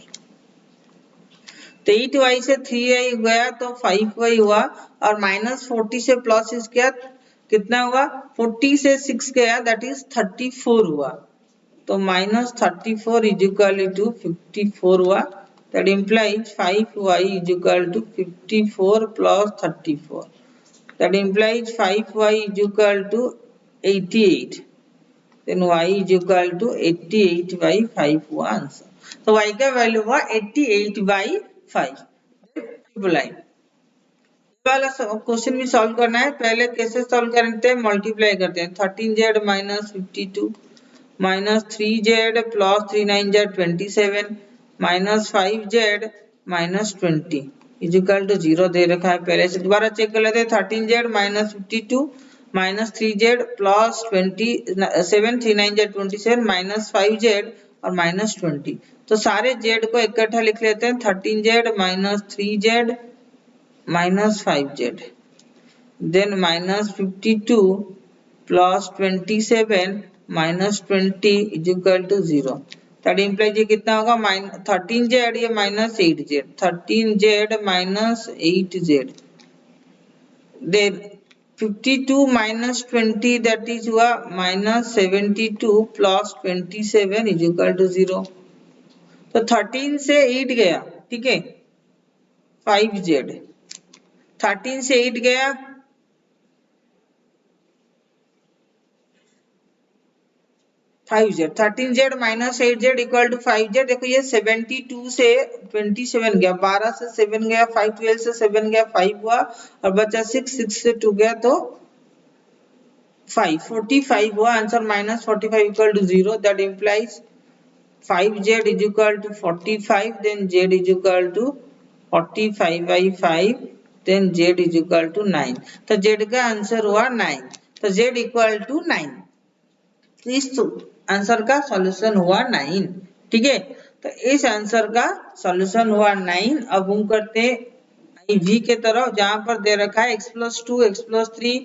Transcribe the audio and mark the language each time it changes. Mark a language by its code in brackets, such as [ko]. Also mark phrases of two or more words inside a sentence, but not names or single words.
[hi] तो 8y से 3y गया तो 5y हुआ, और -40 से प्लस 6 किया कितना हुआ, 40 से 6 गया [en] that is [hi] 34 हुआ, तो -34 [en] is equal to [hi] 54 हुआ। [en] that implies 5y is equal to 54 plus 34, that implies 5y is equal to 88, then y is equal to 88/5 [hi] हुआ आंसर। तो y का वैल्यू हुआ 88/5। लाइन वाला क्वेश्चन भी सॉल्व करना है। पहले कैसे सॉल्व करते हैं, मल्टीप्लाई करते हैं। 13z - 52 - 3z प्लस 39z 27 -5z - 20 इज इक्वल टू 0 दे रखा है पहले से। दोबारा चेक कर लेते हैं। 13z - 52 - 3z प्लस 27 39z 27 -5z और -20, तो सारे z को इकट्ठा लिख लेते हैं। 13z - 3z -5z, [en] then -52 plus 27 minus 20 is equal to 0। that implies [hi] ये कितना होगा, 13z ये -8z, 13z -8z, [en] then 52 minus 20 that is हुआ -72 plus 27 is equal to 0। [hi] तो 13 से 8 गया, ठीक है, 5z, 13 से 8 गया, [en] 5z, 13z minus 8z equal to 5z. [hi] देखो ये 72 से 27 गया, 12 से 7 गया, 5 12 से 7 गया, 5 हुआ और बचा 6, 6 से 2 गया तो 5, 45 हुआ आंसर। [en] minus 45 equal to 0, that implies 5z is equal to 45, then z is equal to 45 by 5, then z is equal to 9। [hi] तो z का आंसर हुआ 9, तो z [en] equal to [hi] 9। इस आंसर का सॉल्यूशन हुआ 9। ठीक है, तो इस आंसर का सॉल्यूशन हुआ 9। अब हम करते हैं v के तरफ, जहां पर दे रखा है x+2 x+3।